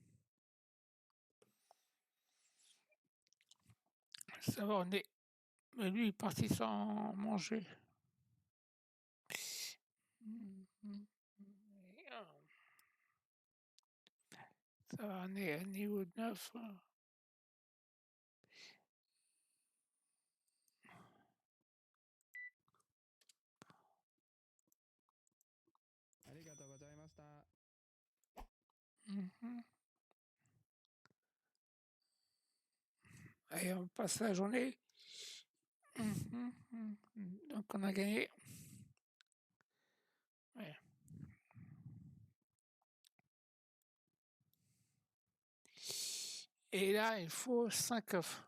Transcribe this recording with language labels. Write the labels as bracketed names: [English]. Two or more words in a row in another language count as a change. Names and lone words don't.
[French] Ça va, on est. Mais lui, il est parti sans manger. Ça va, on est à niveau 9. [Japanese] ありがとうございました。 [French] Allez, on passe la journée. Donc on a gagné. Ouais. Et là, il faut 5 œufs.